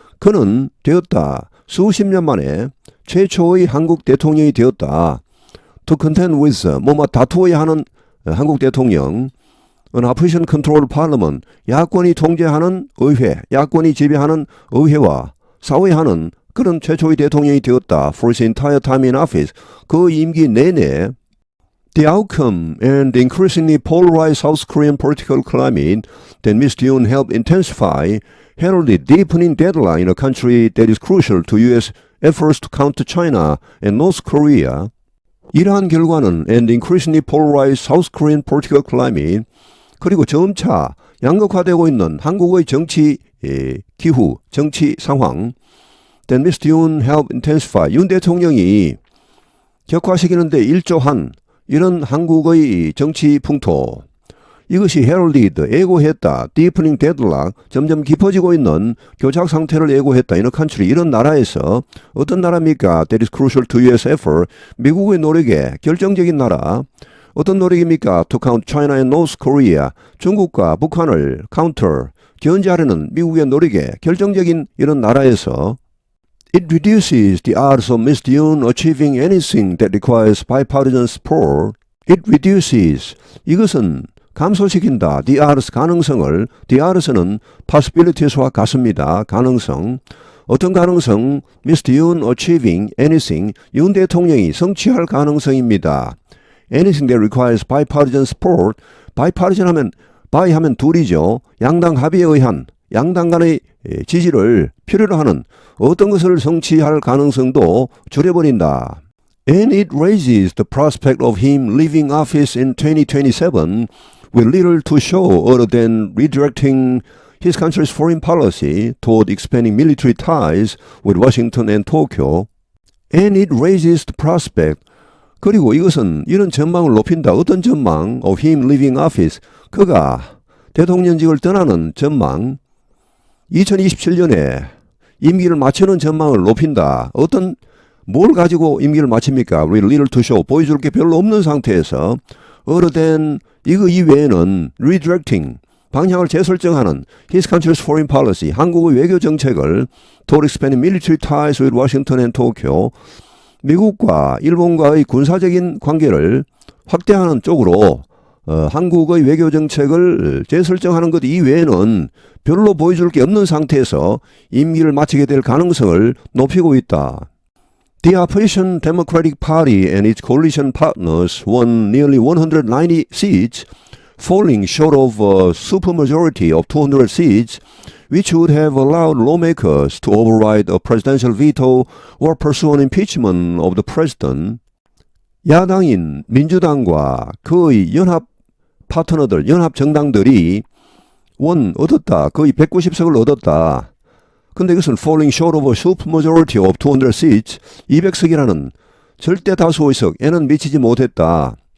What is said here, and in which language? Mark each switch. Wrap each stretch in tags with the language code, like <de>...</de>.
<ko>그는 되었다. 수십 년 만에 최초의 한국 대통령이 되었다.</ko> <en>To contend with,</en> <ko>뭐뭐 다투어야 하는 한국 대통령.</ko> <en>An opposition controlled parliament,</en> <ko>야권이 통제하는 의회, 야권이 지배하는 의회와 싸워야하는 그런 최초의 대통령이 되었다.</ko> <en>For his entire time in office,</en> <ko>그 임기 내내</ko> <en>The outcome and the increasingly polarized South Korean political climate that Mr. Yoon helped intensify heralded deepening deadline in a country that is crucial to U.S. efforts to counter China and North Korea.</en> <ko>이러한 결과는</ko> <en>and increasingly polarized South Korean political climate,</en> <ko>그리고 점차 양극화되고 있는 한국의 정치 기후, 정치 상황,</ko> <en>that Mr. Yoon helped intensify,</en> <ko>윤 대통령이 격화시키는데 일조한 이런 한국의 정치 풍토, 이것이</ko> <en>heralded,</en> <ko>예고했다.</ko> <en>deepening deadlock,</en> <ko>점점 깊어지고 있는 교착 상태를 예고했다.</ko> <en>in a country,</en> <ko>이런 나라에서 어떤 나라입니까?</ko> <en>That is crucial to U.S. effort,</en> <ko>미국의 노력에 결정적인 나라. 어떤 노력입니까?</ko> <en>To counter China and North Korea,</en> <ko>중국과 북한을</ko> <en>counter,</en> <ko>견제하려는 미국의 노력에 결정적인 이런 나라에서</ko> <en>It reduces the odds of Mr. Yoon achieving anything that requires bipartisan support. It reduces,</en> <ko>이것은 감소시킨다.</ko> <en>The odds,</en> <ko>가능성을. The odds는 possibilities와 같습니다. 가능성. 어떤 가능성? Mr.</ko> <en>Yoon achieving anything,</en> <ko>윤 대통령이 성취할 가능성입니다.</ko> <en>Anything that requires bipartisan support. bipartisan</en> <ko>하면, by 하면 둘이죠. 양당 합의에 의한, 양당 간의 지지를 필요로 하는 어떤 것을 성취할 가능성도 줄여버린다.</ko> <en>And it raises the prospect of him leaving office in 2027 with little to show other than redirecting his country's foreign policy toward expanding military ties with Washington and Tokyo. And it raises the prospect,</en> <ko>그리고 이것은 이런 전망을 높인다. 어떤 전망?</ko> <en>Of him leaving office.</en> <ko>그가 대통령직을 떠나는 전망. 2027년에 임기를 마치는 전망을 높인다. 어떤 뭘 가지고 임기를 마칩니까?</ko> <en>With little to show.</en> <ko>보여줄 게 별로 없는 상태에서</ko> <en>other than</en> <ko>이거 이외에는</ko> <en>redirecting. 방향을 재설정하는 his country's foreign policy.</en> <ko>한국의 외교 정책을</ko> <en>toward expanding military ties with Washington and Tokyo.</en> <ko>미국과 일본과의 군사적인 관계를 확대하는 쪽으로 한국의 외교 정책을 재설정하는 것 이외에는 별로 보여줄 게 없는 상태에서 임기를 마치게 될 가능성을 높이고 있다.</ko> <en>The opposition Democratic Party and its coalition partners won nearly 190 seats falling short of a supermajority of 200 seats, which would have allowed lawmakers to override a presidential veto or pursue an impeachment of the president.</en> <ko>야당인 민주당과 그의 연합 파트너들, 연합 정당들이 얻었다. 거의 190석을 얻었다. 근데 이것은</ko> <en>falling short of a supermajority of 200 seats,</en> <ko>200석이라는 절대 다수 의석에는 미치지 못했다.</ko>